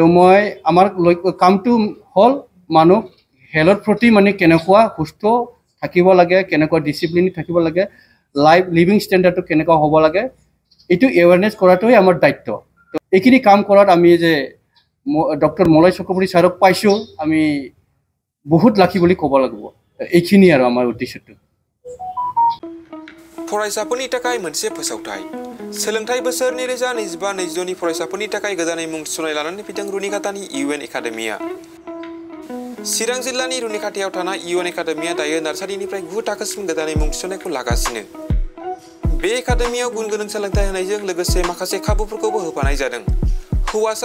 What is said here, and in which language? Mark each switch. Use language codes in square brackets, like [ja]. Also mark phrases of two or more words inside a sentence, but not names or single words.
[as] মই আমাৰ কামটো হ'ল মানুহ হেল্থৰ প্ৰতি মানে কেনেকুৱা সুস্থ থাকিব লাগে কেনেকুৱা ডিচিপ্লিন থাকিব লাগে [en] life living [as] ষ্টেণ্ডাৰ্ডটো কেনেকুৱা হ'ব লাগে এইটো এৱাৰনেছ কৰাটোৱে আমাৰ দায়িত্ব তো এইখিনি কাম কৰাত আমি যে ডক্টৰ মলয় চক্ৰৱৰ্তী ছাৰক পাইছোঁ আমি বহুত লাকি বুলি ক'ব লাগিব এইখিনি আৰু আমাৰ উদ্দেশ্যটো [brx] फरायसाफोरनि थाखाय मोनसे फोसावथाय सोलोंथाइ बोसोर 2025-26 नि फरायसाफोरनि थाखाय गोदानै मुं थिसननाय लानानै फैदों रुनिकाटानि UN एकाडेमिया चिरां जिल्लानि रुनिकाटायाव थानाय UN एकाडेमिया दायो नार्सारिनिफ्राय 9 थाखोसिम गोदानै मुं थिसननायखौ लागासिनो बे एकाडेमियाव गुन गोनां सोलोंथाइ होनायजों लोगोसे माखासे खाबुफोरखौबो होफानाय जादों हौवासा